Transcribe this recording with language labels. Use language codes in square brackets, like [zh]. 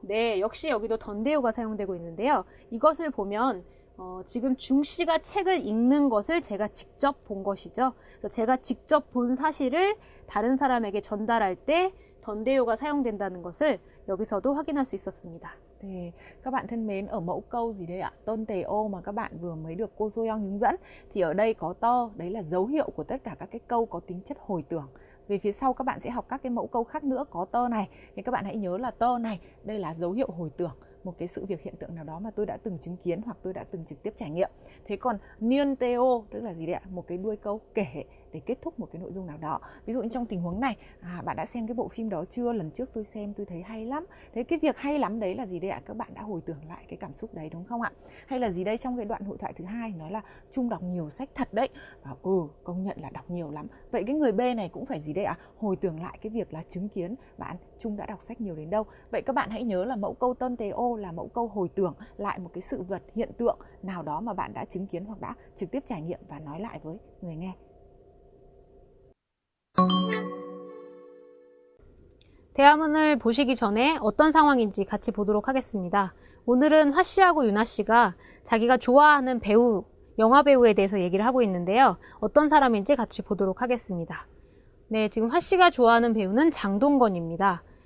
[ko] 네, 역시 여기도 던데요가 사용되고 있는데요. 이것을 보면 지금 중씨가 책을 읽는 것을 제가 직접 본 것이죠. 그래서 제가 직접 본 사실을 다른 사람에게 전달할 때 던데요가 사용된다는 것을 여기서도 확인할 수 있었습니다. [vi] 네, các bạn thân mến, ở mẫu câu gì đây ạ? 던데요 mà các bạn vừa mới được cô Soyoung hướng dẫn thì ở đây có tơ, đấy là dấu hiệu của tất cả các cái câu có tính chất hồi tưởng. Về phía sau các bạn sẽ học các cái mẫu câu khác nữa có tơ này, thì các bạn hãy nhớ là tơ này, đây là dấu hiệu hồi tưởng. một cái sự việc hiện tượng nào đó mà tôi đã từng chứng kiến hoặc tôi đã từng trực tiếp trải nghiệm. Thế còn niên teo tức là gì đấy ạ? Một cái đuôi câu kể để kết thúc một cái nội dung nào đó. Ví dụ như trong tình huống này, bạn đã xem cái bộ phim đó chưa? Lần trước tôi xem tôi thấy hay lắm. Thế cái việc hay lắm đấy là gì đấy ạ? Các bạn đã hồi tưởng lại cái cảm xúc đấy đúng không ạ? Hay là gì đây, trong cái đoạn hội thoại thứ hai nói là Trung đọc nhiều sách thật đấy. Và công nhận là đọc nhiều lắm. Vậy cái người B này cũng phải gì đấy ạ? Hồi tưởng lại cái việc là chứng kiến bạn Trung đã đọc sách nhiều đến đâu. Vậy các bạn hãy nhớ là mẫu câu tân teo là mẫu câu hồi tưởng lại một cái sự vật, hiện tượng nào đó mà bạn đã chứng kiến hoặc đã trực tiếp trải nghiệm và nói lại với người nghe. [ko] 대화문을 보시기 전에 어떤 상황인지 같이 보도록 하겠습니다. 오늘은 화씨하고 유나씨가 자기가 좋아하는 배우, 영화 배우에 대해서 얘기를 하고 있는데요. 어떤 사람인지 같이 보도록 하겠습니다. 네, 지금 화씨가 좋아하는 배우는 장동건입니다.